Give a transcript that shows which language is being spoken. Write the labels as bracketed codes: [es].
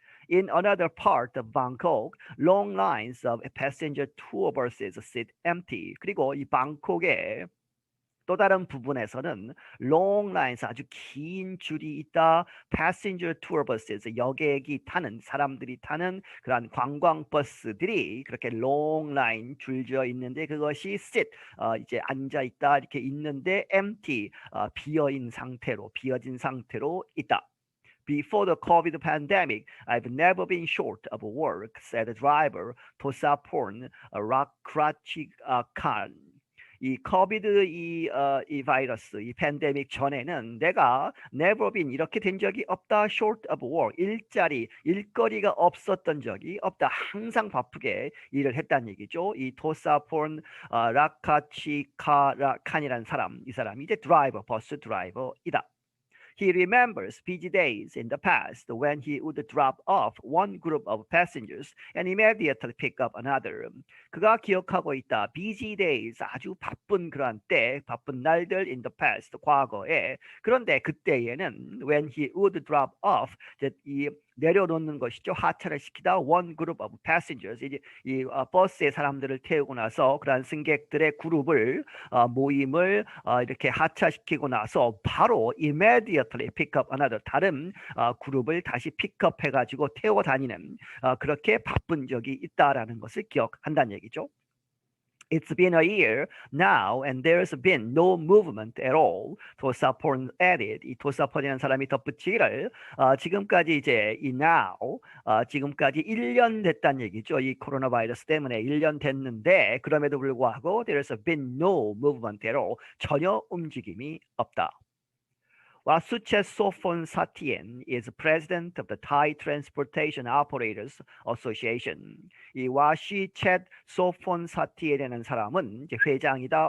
[en] In another part of Bangkok, long lines of passenger tour buses sit empty. [ko] 그리고 이 방콕의 또 다른 부분에서는 [en] long lines [ko] 아주 긴 줄이 있다. [en] passenger tour buses [ko] 여객이 타는 사람들이 타는 그런 관광 버스들이 그렇게 [en] long line [ko] 줄지어 있는데 그것이 sit 이제 앉아 있다 이렇게 있는데 empty 비어진 상태로 있다. [en] Before the COVID pandemic, I've never been short of work, said the driver Tosaporn Rakrachikhan. [ko] 이 코비드 이 바이러스 이 팬데믹 전에는 내가 [en] never been [ko] 이렇게 된 적이 없다. [en] short of work [ko] 일거리가 없었던 적이 없다. 항상 바쁘게 일을 했다는 얘기죠. 이 토사폰 라카치카라칸이라는 사람 이 사람이 이제 버스 드라이버이다. [en] He remembers busy days in the past when he would drop off one group of passengers and immediately pick up another. [ko] 그가 기억하고 있다. [en] busy days, [ko] 아주 바쁜 그런 때, 바쁜 날들 [en] in the past, [ko] 과거에. 그런데 그때에는 [en] when he would drop off, [ko] 이 내려놓는 것이죠. 하차를 시키다. [en] one group of passengers. [ko] 이제 이 버스의 사람들을 태우고 나서 그러한 승객들의 그룹을 모임을 이렇게 하차시키고 나서 바로 [en] immediately pick up another [ko] 다른 그룹을 다시 픽업해 가지고 태워 다니는 그렇게 바쁜 적이 있다라는 것을 기억한다는 얘기죠. [en] It's been a year now and there's been no movement at all. 토사폰 added. [ko] 이 토사폰이라는 사람이 덧붙이기를 지금까지 이제 이 now 지금까지 1년 됐다는 얘기죠. 이 코로나 바이러스 때문에 1년 됐는데 그럼에도 불구하고 [en] there's been no movement at all. [ko] 전혀 움직임이 없다. [en] 와수체 소폰 사티엔 is president of the Thai Transportation Operators Association. [ko] 이 와시챗 소폰 사티엔이라는 사람은 이제 회장이다.